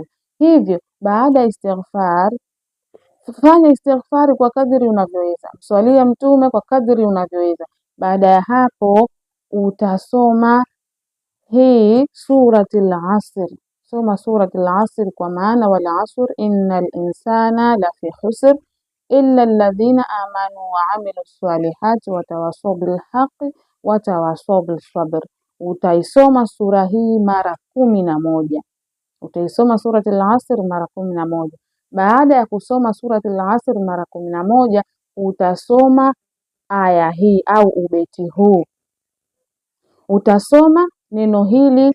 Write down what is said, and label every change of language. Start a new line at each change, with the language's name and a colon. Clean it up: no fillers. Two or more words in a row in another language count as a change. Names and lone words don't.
Swahili: Hivyo baada ya istighfar, fanya istighfar kwa kadri unavyoweza. Mswalia Mtume kwa kadri unavyoweza. Baada ya hapo utasoma hii suratul Asr. Soma suratul Asr kwa maana
Arabic: والعصر إن الإنسان لفي خسر إلا الذين آمنوا وعملوا الصالحات وتواصوا بالحق وتواصوا بالصبر.
Swahili: Utaisoma sura hii mara 11. Utaisoma suratul Asr mara 11. Baada ya kusoma suratul Asr mara 11, utasoma aya hii au ubeti huu. Utasoma neno hili.